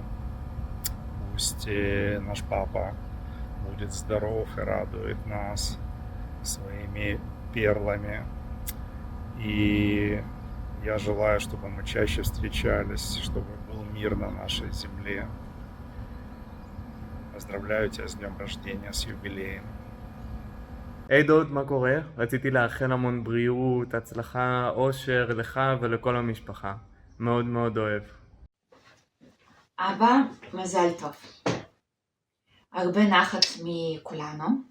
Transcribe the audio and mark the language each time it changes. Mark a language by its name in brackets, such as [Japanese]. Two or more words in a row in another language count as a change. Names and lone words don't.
[Russian] Пусть наш папа будет здоров и радует нас своими перлами. И я желаю, чтобы мы чаще встречались, чтобы был мир на нашей земле. Поздравляю тебя с днем рождения, с юбилеем. [Hebrew] היי דוד, מה קורה? רציתי לאחל המון בריאות, הצלחה, אושר לך ולכל המשפחה. מאוד מאוד אוהב. אבא, מזל טוב. הרבה נחת מכולנו.